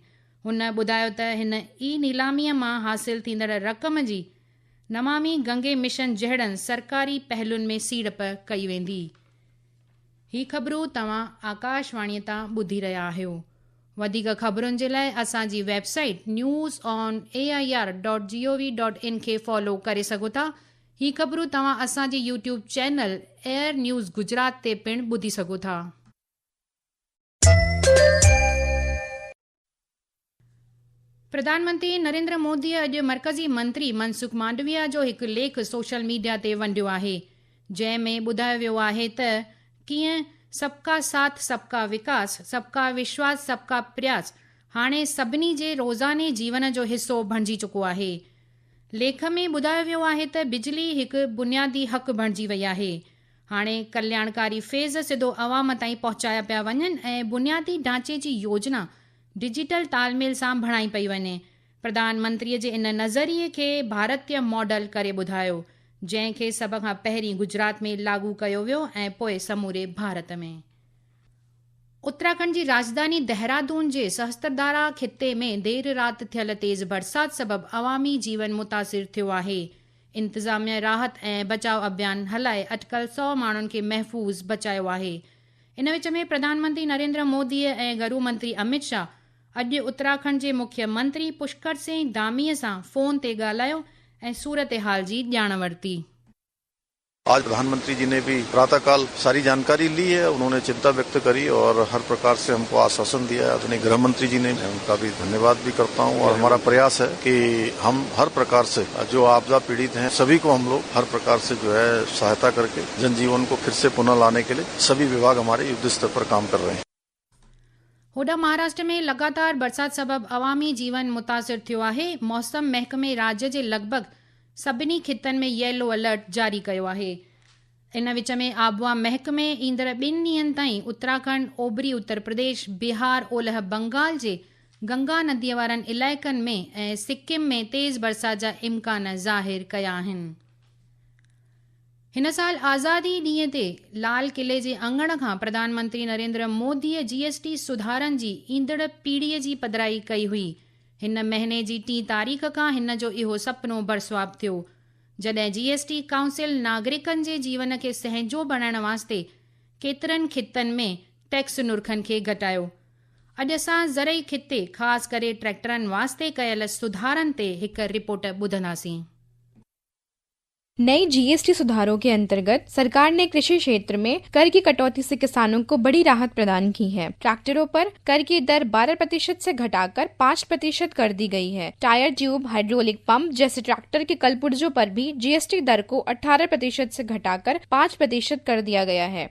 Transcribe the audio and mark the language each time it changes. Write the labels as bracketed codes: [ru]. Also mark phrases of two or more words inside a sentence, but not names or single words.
[sd] हुन ॿुधायो त हिन नीलामीअ मां हासिल थींदड़ रक़म जी नमामि गंगे मिशन जहिड़नि सरकारी पहलुनि में सीड़प कई वेंदी। ही ख़बरूं तव्हां आकाशवाणीअ तां ॿुधी रहिया आहियो। वधीक ख़बरुनि जे लाइ असांजी वेबसाइट news.air.gov.in खे फॉलो करे सघो था। ही ख़बरूं तव्हां असांजे YouTube चैनल एयर न्यूज़ गुजरात ते पिणु ॿुधी सघो था। प्रधानमंत्री नरेंद्र मोदी अॼु मर्कज़ी मंत्री मनसुख मांडविया जो हिकु लेख [en] social media [sd] ते वंडियो आहे, जंहिं में ॿुधायो वियो आहे त कीअं [hi] सबका साथ सबका विकास, सबका विश्वास, सबका प्रयास [sd] हाणे सभिनी जे रोज़ाने जीवन जो हिसो बणिजी चुको आहे। लेख में ॿुधायो वियो आहे त बिजली हिकु बुनियादी हक़ बणिजी वई आहे। हाणे कल्याणकारी फेज़ सिधो अवाम ताईं पहुचाया पिया वञनि ऐं बुनियादी ढांचे जी योजना डिजिटल तालमेल सां बणाई पई वञे। प्रधानमंत्रीअ जे इन नज़रिए खे भारतीय मॉडल करे ॿुधायो, जंहिंखे सभ खां पहिरीं गुजरात में लागू कयो वियो ऐं पोइ समूरे भारत में। उत्तराखंड जी राजधानी देहरादून जे सहस्त्रधारा खिते में देर राति थियल तेज़ बरसात सबबि अवामी जीवन मुतासिर थियो आहे। इंतज़ामिया राहत ऐं बचाव अभियान हलाए अटकल 100 माण्हुनि खे महफ़ूज़ बचायो आहे। इन विच में प्रधानमंत्री नरेंद्र मोदी ऐं गृह मंत्री अमित शाह अॼु उत्तराखंड जे मुख्यमंत्री पुष्कर सिंह धामीअ सां फ़ोन ते ॻाल्हायो ऐं सूरत हाल जी ॼाण वरिती। [hi] आज प्रधानमंत्री जी ने भी प्रातःकाल सारी जानकारी ली है, उन्होंने चिंता व्यक्त करी और हर प्रकार से हमको आश्वासन दिया है। आदरणीय गृह मंत्री जी ने, मैं उनका भी धन्यवाद भी करता हूं। और हमारा प्रयास है कि हम हर प्रकार से जो आपदा पीड़ित हैं सभी को हम लोग हर प्रकार से जो है सहायता करके जनजीवन को फिर से पुनः लाने के लिए सभी विभाग हमारे युद्ध स्तर पर काम कर रहे हैं। [sd] होॾा महाराष्ट्र में लगातार बरसात सबबि अवामी जीवन मुतासिर थियो आहे। मौसम महकमे राज्य जे लॻभॻि सभिनी खितनि में [en] yellow alert [sd] जारी कयो आहे। इन विच में आबहवा महकमे ईंदड़ 2 ॾींहनि ताईं उत्तराखंड, ओभरी उत्तर प्रदेश, बिहार, ओलह बंगाल जे गंगा नदीअ वारनि इलाइक़नि में ऐं सिक्किम में तेज़ बरसात जा इम्कान ज़ाहिर कया आहिनि। हिन साल आज़ादी ॾींहं ते लाल किले जे अंगण खां प्रधानमंत्री नरेंद्र मोदीअ GST सुधारनि जी ईंदड़ पीढ़ीअ जी पधिराई कई हुई। हिन महीने जी 3 तारीख़ खां हिन जो इहो सपनो बरसवाब थियो, जॾहिं GST काउंसिल नागरिकनि जे जीवन खे सहंजो बणाइण वास्ते केतिरनि खितनि में टैक्स नुर्खनि खे घटायो। अॼु असां ज़रई खिते ख़ासि करे ट्रैक्टरनि वास्ते कयल सुधारनि ते हिकु रिपोर्ट ॿुधंदासीं। [hi] नई GST सुधारों के अंतर्गत सरकार ने कृषि क्षेत्र में कर की कटौती से किसानों को बड़ी राहत प्रदान की है। ट्रैक्टरों पर कर की दर 12% से घटाकर 5% कर दी गई है। [en] tyre tube, hydraulic pump [hi] जैसे ट्रैक्टर के कलपुर्जों पर भी GST दर को 18% से घटाकर 5% कर दिया गया है।